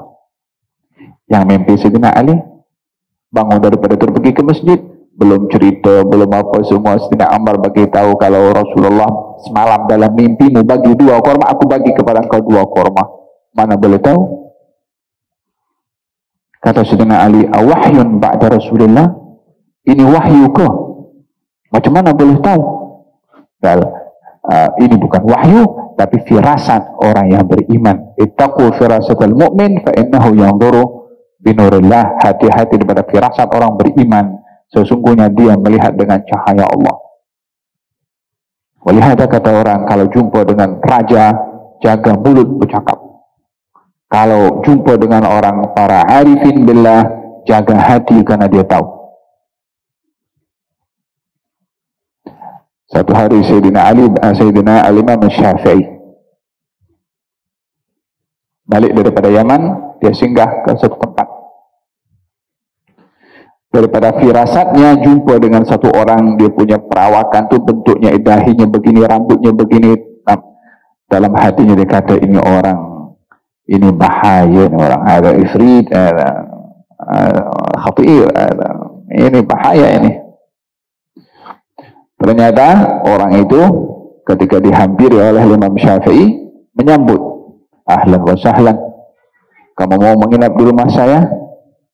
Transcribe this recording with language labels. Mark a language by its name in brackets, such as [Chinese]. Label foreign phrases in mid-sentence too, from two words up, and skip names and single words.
[Malay] Yang mimpi Sayyidina Ali, bangun daripada pergi ke masjid, belum cerita, belum apa semua, Sayyidina Umar bagi tahu kalau Rasulullah semalam dalam mimpimu bagi 2 korma, aku bagi kepada engkau 2 korma. Mana boleh tahu? Kata Sayyidina Ali, [Arabic] أوحي بعد رسول الله? [Malay] Ini wahyu ke? Macam mana boleh tahu? Ini bukan wahyu, tapi firasat orang yang beriman. [Arabic] اتقوا فراسة المؤمن فإنه ينظر بنور الله. [Malay] Hati-hati daripada firasat orang beriman, sesungguhnya dia melihat dengan cahaya Allah. Walihada kata orang, kalau jumpa dengan raja, jaga mulut bercakap. Kalau jumpa dengan orang para [Arabic] عارفين بالله, [Malay] jaga hati karena dia tahu. Satu hari Sayyidina Al-Imam Syafi'i balik daripada Yaman, dia singgah ke satu tempat. Daripada firasatnya jumpa dengan satu orang, dia punya perawakan tu bentuknya, dahinya begini, rambutnya begini. Dalam hatinya dia kata, ini orang, ini bahaya, ini orang, ada ifrit, ada khatir, ini bahaya ini. Ternyata orang itu ketika dihampiri oleh Imam Syafi'i menyambut, [Arabic] أهلا وسهلا, [Malay] kamu mau menginap di rumah saya?